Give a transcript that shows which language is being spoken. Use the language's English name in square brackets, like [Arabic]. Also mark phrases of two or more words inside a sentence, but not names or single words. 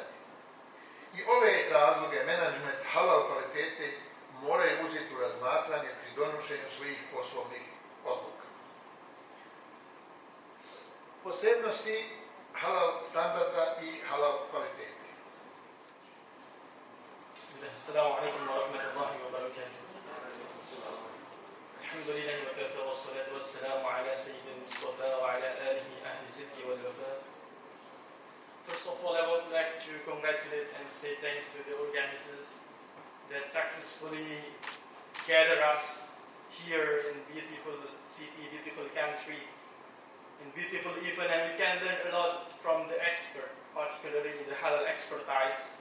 [Bosnian] I ove razloge menadžment halal kvalitete moraju uzeti u razmatranje pri donošenju svojih poslovnih odluka. Posebnosti halal standarda i halal kvalitete. [Arabic] بسم الله، السلام عليكم ورحمة الله وبركاته. الحمد لله وكفى والصلاة والسلام على سيد المصطفى وعلى آله أهل الصدق والوفا. [English] First of all, I would like to congratulate and say thanks to the organizers that successfully gather us here in beautiful city, beautiful country, in beautiful event, and we can learn a lot from the expert, particularly the halal expertise.